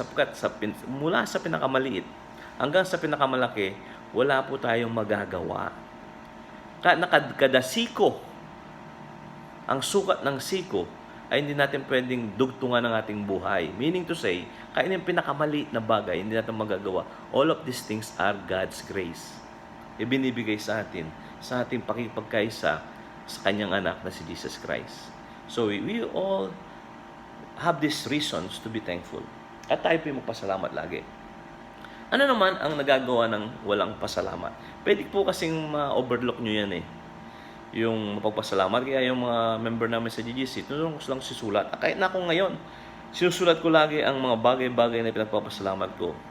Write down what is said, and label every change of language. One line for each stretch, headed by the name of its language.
Filipino: Sapagkat mula sa pinakamaliit hanggang sa pinakamalaki, wala po tayong magagawa. Kada siko, ang sukat ng siko, ay hindi natin pwedeng dugtungan ng ating buhay.
English: Meaning to say,
Filipino: kahit yung pinakamaliit na bagay, hindi natin magagawa.
English: All of these things are God's grace.
Filipino: Ibinibigay sa atin, sa ating pakipagkaisa sa Kanyang anak na si Jesus Christ.
English: So we all have these reasons to be thankful.
Filipino: At tayo po magpasalamat lagi. Ano naman ang nagagawa ng walang pasalamat? Pwede po kasing ma-overlook nyo yan eh. Yung mapagpasalamat. Kaya yung mga member namin sa GGC, tulungan ko silang sisulat. Kahit na ako ngayon, sinusulat ko lagi ang mga bagay-bagay na pinagpapasalamat ko.